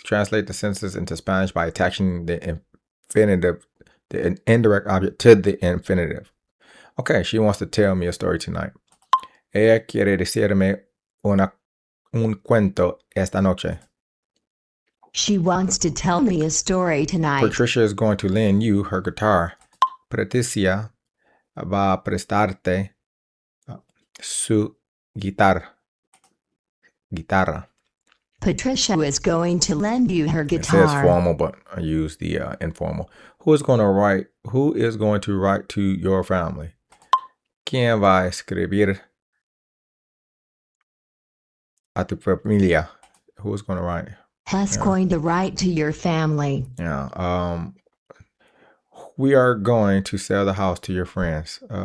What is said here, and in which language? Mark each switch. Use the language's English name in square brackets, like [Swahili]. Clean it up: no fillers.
[English] Translate the sentences into Spanish by attaching the infinitive, the indirect object to the infinitive. Okay, she wants to tell me a story tonight. [Spanish] Ella quiere decirme un cuento esta noche. [English] She wants to tell me a story tonight. Patricia is going to lend you her guitar. [Spanish] Patricia va a prestarte su guitarra. [English] Patricia is going to lend you her guitar. It says formal, but I use the informal. Who is going to write to your family? [Spanish] ¿Quién va a escribir a tu familia? [English] Who is going to write? Has going to write to your family. Yeah. We are going to sell the house to your friends.